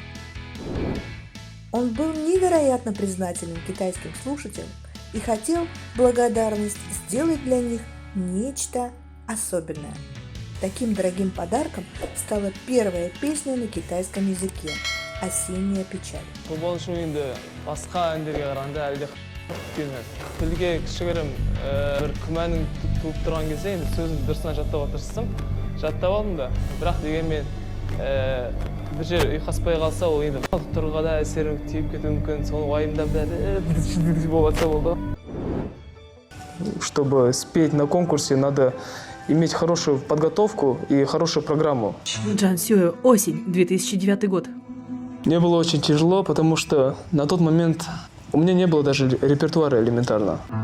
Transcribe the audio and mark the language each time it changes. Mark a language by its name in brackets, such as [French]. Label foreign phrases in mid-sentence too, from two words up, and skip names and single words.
[Russian] Он был невероятно признателен китайским слушателям и хотел благодарность сделать для них нечто особенное. Таким дорогим подарком стала первая песня на китайском языке «Осенняя печаль». [Kazakh] Тілге кішігірім бір күмәнің туып тұрған кезде енді сөзін дұрысына жаттауға тырыстым. Жаттап алдым да, бірақ дегенмен бір жер ұйқаспай қалса, ол енді тұрғыда әсерім тиіп кетуі мүмкін, соны уайымдап болатса болды. [Russian] Чтобы спеть на конкурсе, надо иметь хорошую подготовку и хорошую программу. Джан Сюэ, осень, 2009 год. Мне было очень тяжело, потому что на тот момент у меня не было даже репертуара элементарно.